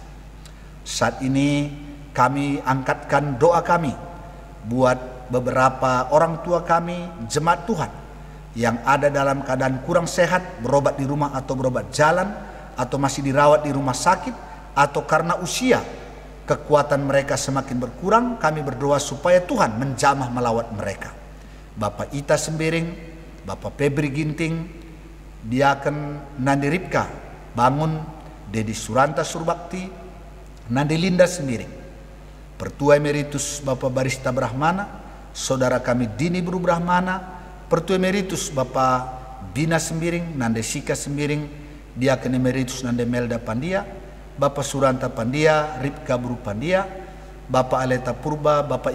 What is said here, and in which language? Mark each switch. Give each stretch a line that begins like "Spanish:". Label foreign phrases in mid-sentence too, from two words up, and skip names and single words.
Indonesian: Saat ini kami angkatkan doa kami buat beberapa orang tua kami, jemaat Tuhan yang ada dalam keadaan kurang sehat, berobat di rumah atau berobat jalan, atau masih dirawat di rumah sakit, atau karena usia kekuatan mereka semakin berkurang. Kami berdoa supaya Tuhan menjamah melawat mereka. Bapak Ita Sembiring, Bapak Febri Ginting, Diaken Nandi Ripka Bangun, Dedi Suranta Surbakti, Nandi Linda Sembiring, Pertua Emeritus Bapak Barista Brahmana, Saudara kami Dini Bru Brahmana, Pertua Emeritus Bapak Bina Sembiring, Nande Sika Sembiring, Diaken Emeritus Nande Melda Pandia, Bapak Suranta Pandia, Ripka Bru Pandia, Bapak Aleta Purba, Bapak